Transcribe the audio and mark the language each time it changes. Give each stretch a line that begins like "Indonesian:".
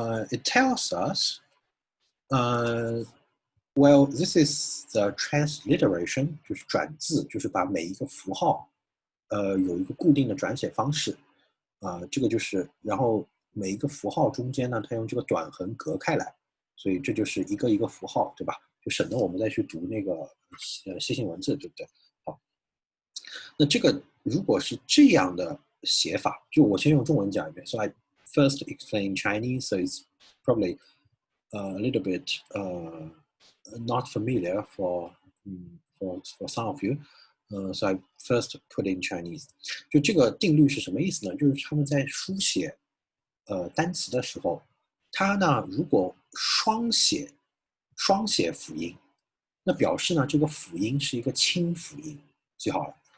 English: It tells us, well, this is the transliteration,
Chinese: 就是转字，就是把每一个符号，有一个固定的转写方式，这个就是，然后每一个符号中间呢，它用这个短横隔开来，所以这就是一个一个符号，对吧？就省得我们再去读那个楔形文字，对不对？好，那这个如果是这样的写法，就我先用中文讲一遍。
English: So I first explain Chinese, so it's probably a little bit not familiar for some of you. So I first put in Chinese.
Chinese: 就这个定律是什么意思呢？就是他们在书写单词的时候，它呢如果双写辅音，那表示呢这个辅音是一个清辅音，记好了。